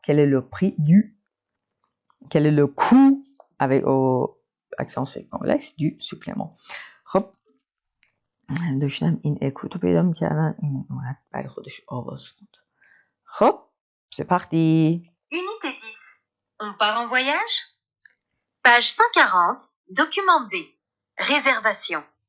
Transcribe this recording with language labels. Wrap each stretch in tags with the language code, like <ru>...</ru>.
<fr>Quel est le prix du Quel est le coût avec accent circonflexe du supplément.</fr> <fa>خب داشتم این اکوتو پیدا میکردم این اومد برای خودش آواز خوند. خب</fa> <fr>c'est parti. Unité 10. On part en voyage? Page 140, document B. Réservation.</fr>